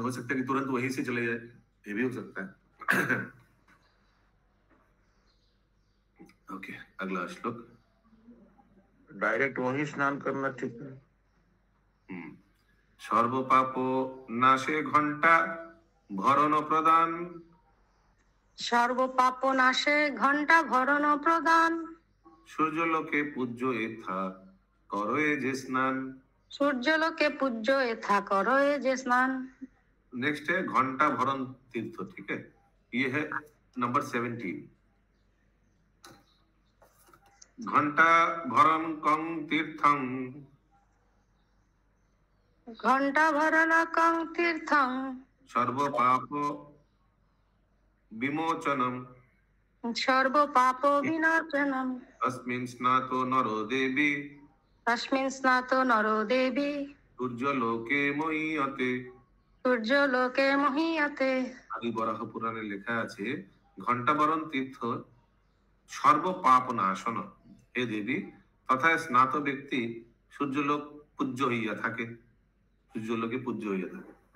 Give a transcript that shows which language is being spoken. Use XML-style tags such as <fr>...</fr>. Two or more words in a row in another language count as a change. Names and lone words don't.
<hi>हो सकता है कि तुरंत वहीं से चले जाए, ये भी हो सकता है। ओके, अगला श्लोक। डायरेक्ट वहीं स्नान करना ठीक है।</hi> <bn>সর্বপাপো নাশে ঘন্টা ভরণ প্রদান, সর্ব পাপ নাশে ঘন্টা ভরণ প্রদান, সূর্যলোকে পূজ্য এথা করয়ে যে স্নান। সূর্যলোকে পূজ্য এথা করয়ে যে স্নান।</bn> <hi>नेक्स्ट है घंटा भरण तीर्थ। ठीक है, ये है नंबर 17।</hi> <sa>घंटा भरण कं तीर्थं, ঘন্টা ভরণ কং তীর্থং, सर्व पाप विमोचनम, সর্ব পাপ বিনাশনম, अस्मिन् स्नातो नरो देवी, তস্মিन् স্নাতো নরো দেবী, সূর্যলোকে মহীয়তে। সূর্যলোকে মহীয়তে।</sa> <bn>আদি বরাহ পুরাণে লেখা আছে, ঘন্টা বরণ তীর্থ সর্ব পাপ নাশন। হে দেবী, তথা স্নাত ব্যক্তি সূর্যলোক পূজ্য হইয়া থাকে, সূর্যলোকে পূজ্য হইয়া থাকে।</bn>